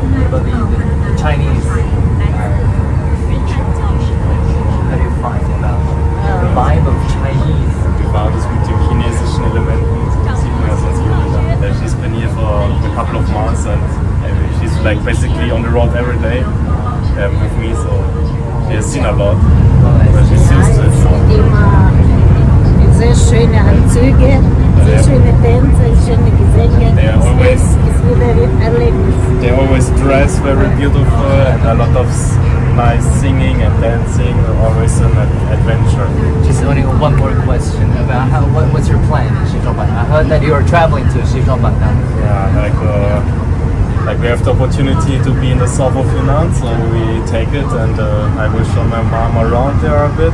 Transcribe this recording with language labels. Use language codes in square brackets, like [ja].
[en] But the Chinese feature, how do you find about the vibe of Chinese? [de] Wie war das mit den chinesischen Elementen? Das sieht man ja sonst wieder. [en] She's been here for a couple of months and she's like basically on the road every day with me, so she has seen a lot. But she's used to it. So. [de] Immer sehr schöne Anzüge, sehr schöne Tänze, schöne Gesänge. [en] They are always, [de] ist wieder ein Erlebnis. [en] they always dress very beautiful and a lot of nice singing and dancing, always an adventure. Just only one more question about what's your plan in Xinhua? I heard that you are traveling to Xinhua now. Yeah, like we have the opportunity to be in the south of Yunnan, so we take it and I will show my mom around there a bit.